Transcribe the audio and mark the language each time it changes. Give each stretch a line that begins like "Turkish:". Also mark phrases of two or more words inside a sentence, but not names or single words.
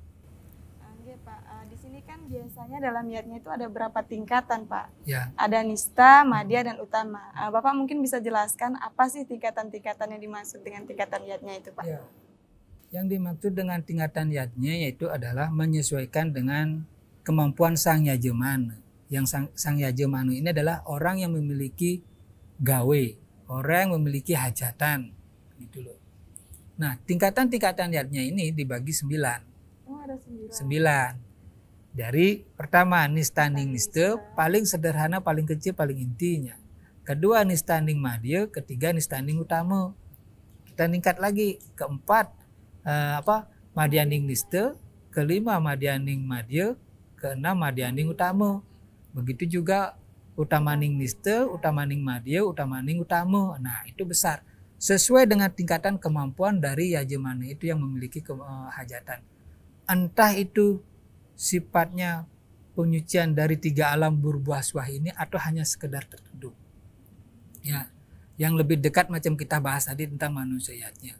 Indonesian: Pak, di sini kan biasanya dalam yatnya itu ada berapa tingkatan, Pak? Ya, Ada nista, madya, dan utama. Bapak mungkin bisa jelaskan apa sih tingkatan-tingkatan yang dimaksud dengan tingkatan yatnya itu, Pak? ya. Yang dimaksud dengan tingkatan yatnya yaitu adalah menyesuaikan dengan kemampuan sang yajemana. Yang sang yajemana ini adalah orang yang memiliki gawe, orang yang memiliki hajatan, gitu loh. Nah, tingkatan-tingkatan yatnya ini dibagi 9. Oh, ada 9. 9. Dari pertama nistaning niste, paling sederhana, paling kecil, paling intinya. Kedua nistaning madya, ketiga nistaning utama. Kita ningkat lagi, keempat madyaning niste, kelima madyaning madya, keenam madyaning utama. Begitu juga utamaning niste, utamaning madya, utamaning utama. Nah, itu besar. Sesuai dengan tingkatan kemampuan dari yajemana itu yang memiliki hajatan. Entah itu sifatnya penyucian dari 3 alam berbuah suah ini atau hanya sekedar tertentu. Ya, yang lebih dekat macam kita bahas tadi tentang manusiatnya.